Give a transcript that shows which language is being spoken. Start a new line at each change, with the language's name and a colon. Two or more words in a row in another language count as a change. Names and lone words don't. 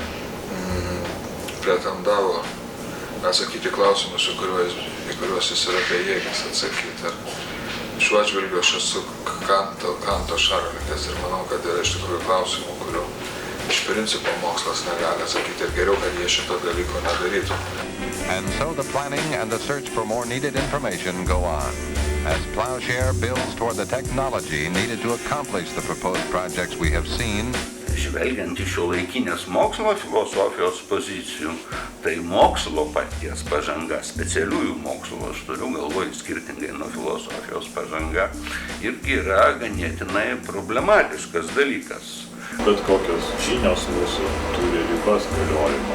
Lithuanian: pretendavo atsakyti klausimus, į kuriuos jis yra bejėgis atsakyti. Ir šiuo atžvilgiu aš esu Kanto šalininkas ir manau, kad yra iš tikrųjų klausimų, kurių iš principo mokslas negali atsakyti ir geriau, kad jie šito dalyko nedarytų.
English: And so the planning and the search for more needed information go on, as Plowshare builds toward the technology needed to accomplish the proposed projects we have seen.
Lithuanian: Žvelgiant iš šiuolaikinės mokslo filosofijos pozicijų, tai mokslo paties pažanga, specialiųjų mokslo, aš turiu galvoj skirtingai nuo filosofijos pažanga, irgi yra ganėtinai problematiškas dalykas. Bet kokios žinios mūsų turi ribas galiojimo.